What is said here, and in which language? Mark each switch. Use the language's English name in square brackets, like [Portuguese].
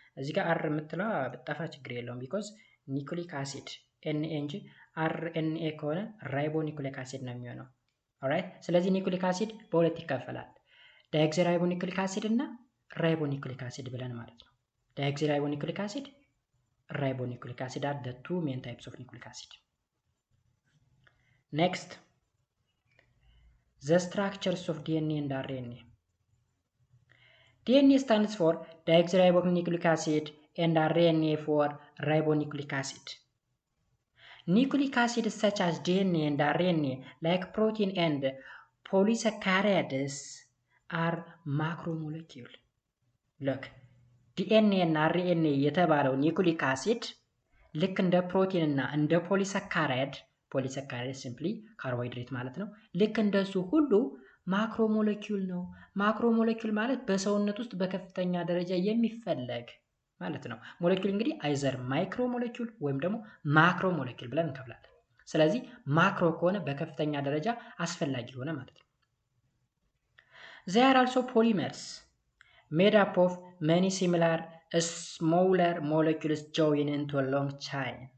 [Amharic] እዚህ ጋር አር የምትለው በጣፋ ችግር የለውም ቢኮዝ ኒኩሊክ አሲድ NA እንጂ RNA ከሆነ ራይቦኒኩሊክ አሲድ ነው የሚሆነው። ኦልራይት። ስለዚህ ኒኩሊክ አሲድ በሁለት ይከፈላል። ዳይኦክሲራይቦኑክሊክ አሲድ እና ራይቦኑክሊክ አሲድ ብለን ማለት ነው። ዳይኦክሲራይቦኑክሊክ አሲድ፣ ራይቦኑክሊክ አሲድ [English] are the two main types of nucleic acid. Next, the structures of DNA and RNA. DNA stands for deoxyribonucleic acid and RNA for ribonucleic acid. Nucleic acids such as DNA and RNA, like protein and polysaccharides, are macromolecule. [Amharic] Look, DNA እና RNA የተባለው ኒኩሊክ አሲድ ልክ እንደ ፕሮቲን እና እንደ ፖሊሳካራይድ ሲምፕሊ ካርቦሃይድሬት ማለት ነው። ልክ እንደሱ ሁሉ ማክሮሞሌኪውል ነው። ማክሮሞሌኪውል ማለት በሰውነት ውስጥ በከፍተኛ ደረጃ የሚፈለግ ማለት ነው። ሞሌኪውል እንግዲህ አይዘር ማይክሮ ሞሌኪውል ወይም ደግሞ ማክሮ ሞሌኪውል ብለን እንከፍላለን። ስለዚህ ማክሮ ከሆነ በከፍተኛ ደረጃ አስፈላጊ ሆነ ማለት ነው። [English] They are also polymers made up of many similar smaller molecules joined into a long chain.